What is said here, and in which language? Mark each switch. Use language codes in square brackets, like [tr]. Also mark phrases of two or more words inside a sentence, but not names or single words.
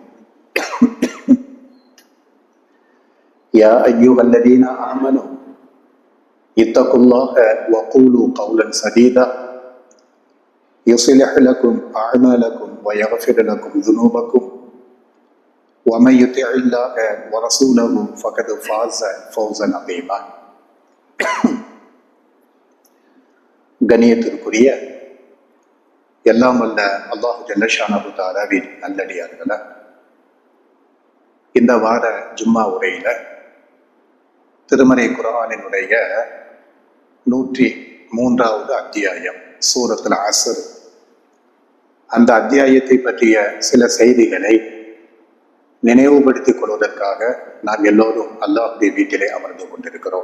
[ar] يا أيها الذين آمنوا اتقوا الله وقولوا قولا سديدا يصلح لكم أعمالكم ويغفر لكم ذنوبكم ومن يطع الله ورسوله فقد فاز فوزا عظيما. [ta] கண்ணியத்திற்குரிய எல்லாம் வல்ல அல்லாஹ் [ar] جل شأنه [ta] தஆலாவின் நல்லடியார்களே, இந்த வார ஜும்மா உரையில திருமறை குர்ஆனினுடைய 103வது அத்தியாயம் சூரத்துல் அஸ்ர், அந்த அத்தியாயத்தை பற்றிய சில செய்திகளை நினைவுபடுத்திக் கொள்வதற்காக நாம் எல்லோரும் அல்லாஹ்வுடைய வீட்டிலே அமர்ந்து கொண்டிருக்கிறோம்.